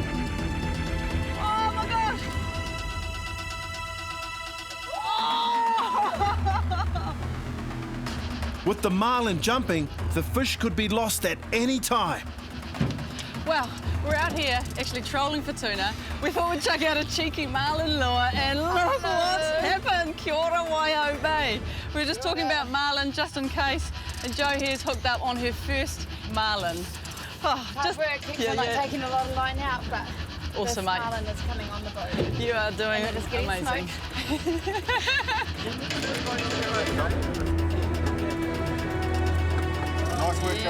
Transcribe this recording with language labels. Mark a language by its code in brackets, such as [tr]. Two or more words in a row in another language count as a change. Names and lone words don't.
[en] Oh my gosh. Oh. With the marlin jumping, the fish could be lost at any time. Well, we're out here actually trolling for tuna. We thought we'd chuck out a cheeky marlin lure, and look what's happened. [mi] Kia ora, Waihau Bay. [en] We were just talking about marlin just in case, and Jo here's hooked up on her first marlin. Oh, Hard work, keeps like taking a lot of line out, but Awesome, this mate. Marlin is coming on the boat. You are doing And it is getting amazing. Nice work, Joe.